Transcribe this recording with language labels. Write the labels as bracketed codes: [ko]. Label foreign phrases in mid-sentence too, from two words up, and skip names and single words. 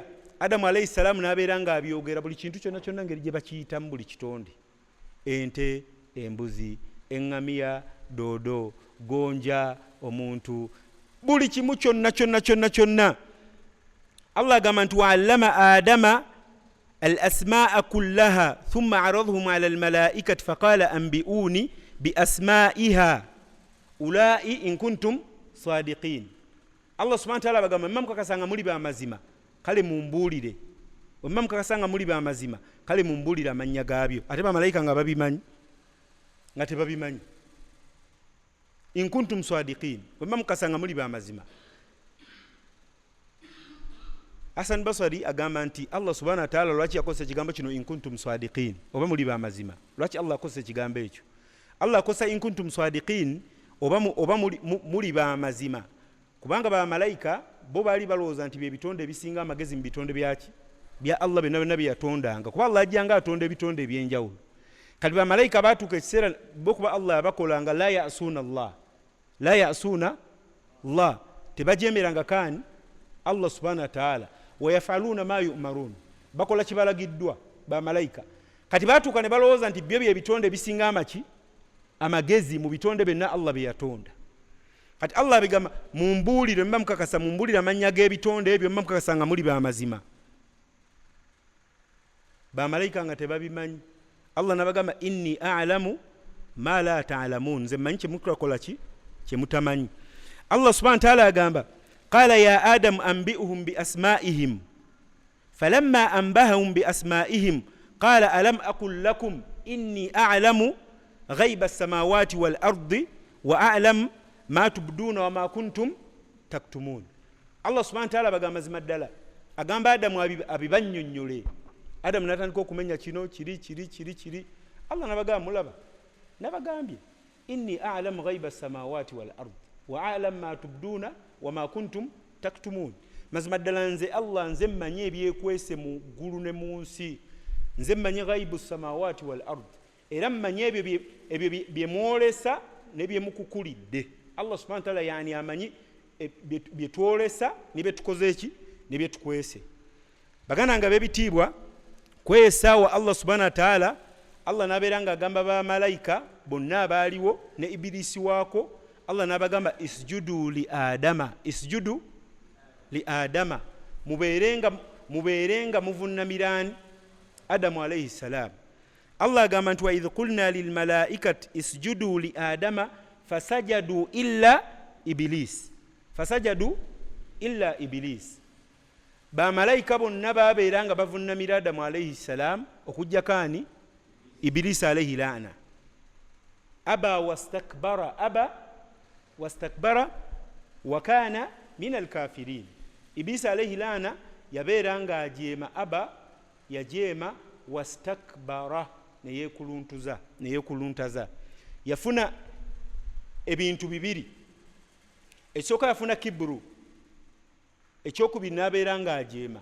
[lg] Adamu [ar] عليه السلام [lg] n'abeera nga abyogera buli kintu kyonna kyonna ngeri gye bakiyitamu buli kitonde. Ente, embuzi, eŋŋamiya, doodo, gonja, omuntu, buli kimu kyonna kyonna kyonna kyonna. [ar] Allah [lg] agamba nti [ar] وعلم آدم الأسماء كلها ثم عرضهم على الملائكة فقال أنبئوني بأسماء هؤلاء إن كنتم صادقين. [lg] Allah [ar] سبحانه وتعالى [lg] bagamba mmam kakasanga muli ba mazima kale mumbuulire, mmam kakasanga muli ba mazima kale mumbuulire amannya gaabyo. Ate bamalayika nga babimanyi nga tebabimanyi. [ar] إن كنتم صادقين, [lg] mmam kakasanga muli ba mazima. Hasan Basri agamba nti Allah [ar] سبحانه وتعالى [lg] lwaki yakozesa ekigambo kino [ar] إن كنتم صادقين, [lg] oba muli ba mazima. Lwaki Allah akozesa ekigambo ekyo? Allah akozesa [ar] إن كنتم صادقين [lg] oba muli ba mazima kubanga bamalayika bo baali balowooza nti bye bitonde ebisinga amagezi mu bitonde byaki bya Allah byonna byonna bye yatondanga, kuba Allah ajjanga atonda ebitonde ebyenjawulo. Kati bamalayika baatuuka ekiseera bo kuba Allah yabakolanga [ar] لا يعصون [lg] Allah, tebajeemeranga kaani Allah [ar] سبحانه وتعالى, ويفعلون ما يؤمرون, [lg] bakola kibalagiddwa bamalayika. Kati baatuuka ne balowooza nti byo bye bitonde ebisinga amagezi mu bitonde byonna Allah bye yatonda. Kati Allah bigamba mumbuulire, mba mukakasa mumbuulire amannya g'ebitonde ebyo, mba mukakasa nga muli ba mazima. bamalayika nga tebabimanyi. [ar] Allah nabagamba إني أعلم ما لا تعلمون, [lg] nze mmanyi kyemukola kyemutamanyi. [ar] Allah سبحانه وتعالى agamba قال يا آدم أنبئهم بأسمائهم فلما أنبأهم بأسمائهم قال ألم أقل لكم إني أعلم غيب السماوات والأرض وأعلم ما تبدون وما كنتم تكتمون. [lg] Allah [ar] سبحانه وتعالى [lg] bagamba zimaddala agamba Adamu abibannyonnyole. Adamu natandika okumenya kino kiri. [ar] Allah nabagamba [lg] mulaba nabagambye [ar] إني أعلم غيب السماوات والأرض وأعلم ما تبدون وما كنتم تكتمون. [lg] Mazimaddala nze Allah nze mmanyi ebyekwese mu ggulu ne mu nsi, nze mmanyi [ar] غيب السماوات والأرض, [lg] era mmanyi ebyo byemwolesa ne byemukukulidde. Allah [ar] سبحانه وتعالى [lg] yani amanyi byetwolesa ne byetukoze eki ne byetukwese. Baganda nga bebitiibwa kwesa wa Allah [ar] سبحانه وتعالى, [lg] Allah nabeera nga agamba bamalayika bonna abaaliwo ne Ibilisi waako, Allah nabagamba [ar] اسجدوا لآدم, اسجدوا لآدم, [lg] mubeerenga muvunnamirani Adamu [ar] عليه السلام. Allah [lg] agamba nti [ar] وإذ قلنا للملائكة اسجدوا لآدم فسجدوا إلا إبليس, فسجدوا إلا إبليس. [lg] Bamalayika bonna babeera nga bavunnamira Adamu [ar] عليه السلام [lg] okujja kani Iblis [ar] عليه اللعنة. أبى واستكبر وكان من الكافرين. [lg] Iblis [ar] عليه اللعنة [lg] yabeera nga ajeema, aba yajeema, wastakbara neyekuluntaza. Yafuna ebintu bibiri. Ekisooka yafuna kibru, ekyokubiri nabeera nga ajeema.